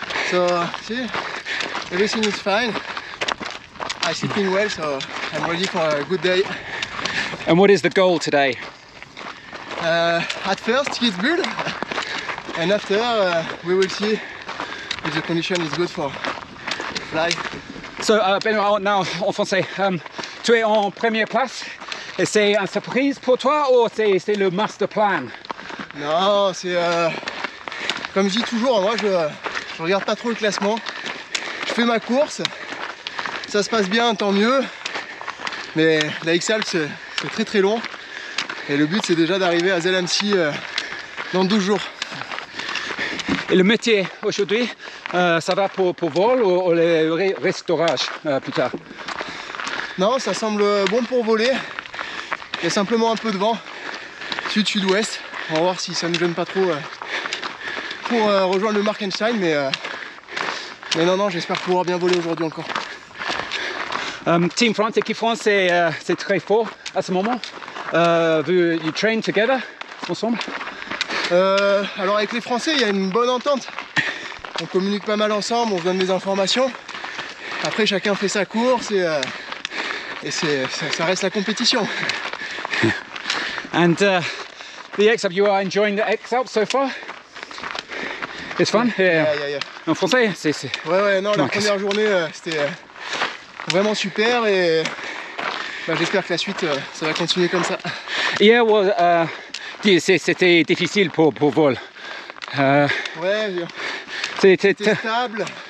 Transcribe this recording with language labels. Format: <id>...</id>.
<en>So, see, everything is fine. I'm sleeping well, so I'm ready for a good day. And what is the goal today? At first, it's good. And after, we will see if the condition is good for fly. So, Benoit, now</en> <fr>en français, tu es en première place. Et c'est une surprise pour toi ou c'est le master plan? Non, c'est comme je dis toujours, moi je regarde pas trop le classement. Je fais ma course, ça se passe bien, tant mieux. Mais la X-Alps c'est très très long. Et le but c'est déjà d'arriver à Selamzee dans 12 jours. Et le métier aujourd'hui, ça va pour vol ou le restaurage plus tard? Non, ça semble bon pour voler. Il y a simplement un peu de vent, sud-sud-ouest. On va voir si ça ne nous gêne pas trop pour rejoindre le Markenstein, mais non, j'espère pouvoir bien voler aujourd'hui encore. Team France, équipe France, c'est très fort à ce moment.</fr> <en>You train together,</en> <fr>ensemble? Alors avec les Français, il y a une bonne entente. On communique pas mal ensemble, on se donne des informations. Après, chacun fait sa course et ça reste la compétition.</fr> <en>And the X-Alps, you are enjoying the X-Alps so far? It's fun? Yeah.</en> <fr>En français, c'est... Ouais, non, la première journée, c'était vraiment super et j'espère que la suite, ça va continuer comme ça. Hier, c'était difficile pour vol. Ouais, c'était stable.</fr>